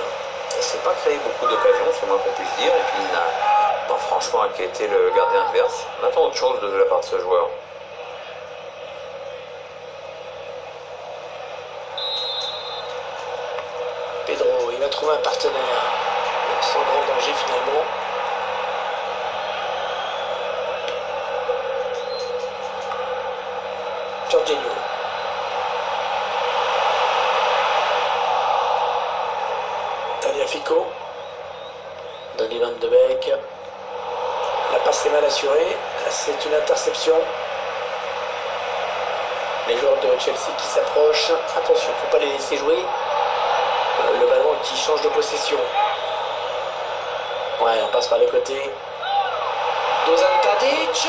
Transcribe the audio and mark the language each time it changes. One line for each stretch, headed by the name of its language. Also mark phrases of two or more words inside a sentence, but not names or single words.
French: Il ne s'est pas créé beaucoup d'occasions, c'est moins qu'on puisse dire, et puis il n'a pas franchement inquiété le gardien adverse. On attend autre chose de la part de ce joueur. Pedro, il va trouver un partenaire. Sans grand danger finalement. Jorginho. Tagliafico. Donny van de Beek. La passe est mal assurée. C'est une interception. Les joueurs de Chelsea qui s'approchent. Attention, il ne faut pas les laisser jouer. Le ballon qui change de possession. Ouais, on passe par les côtés.